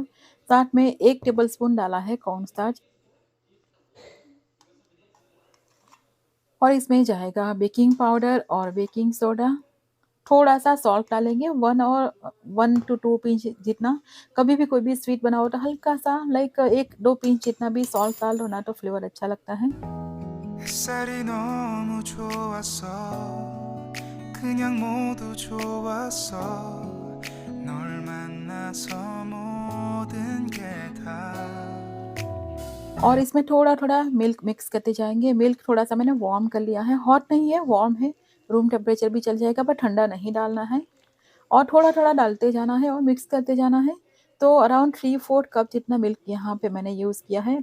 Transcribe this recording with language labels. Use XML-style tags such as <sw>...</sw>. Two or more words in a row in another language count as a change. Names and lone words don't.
<hi>साथ में 1 टेबलस्पून डाला है</hi> <en>corn starch.</en> <hi>और इसमें जाएगा</hi> <en>baking powder</en> <hi>और</hi> <en>baking soda.</en> <hi>थोड़ा-सा सॉल्ट डालेंगे,</hi> <en>1 to 2 pinch</en> <hi>जितना। कभी भी कोई भी स्वीट बनाओ तो हल्का-सा</hi> <en>like 1-2 pinch</en> <hi>जितना भी सॉल्ट डाल दो ना, तो फ्लेवर अच्छा लगता है।</hi> <ko>햇살이 너무 좋았어 그냥 모두 좋았어 널 만나서 모든 게 다</ko> <hi>और इसमें थोड़ा-थोड़ा</hi> <en>milk mix</en> <hi>करते जाएँगे। मिल्क थोड़ा-सा मैंने वार्म कर लिया है, हॉट नहीं है, वार्म है।</hi> <en>room temperature</en> <hi>भी चल जाएगा, पर ठंडा नहीं डालना है। और थोड़ा-थोड़ा डालते जाना है और मिक्स करते जाना है। तो</hi> <en>around 3/4 cup</en> <hi>जितना मिल्क यहाँ पे मैंने यूज़ किया है।</hi>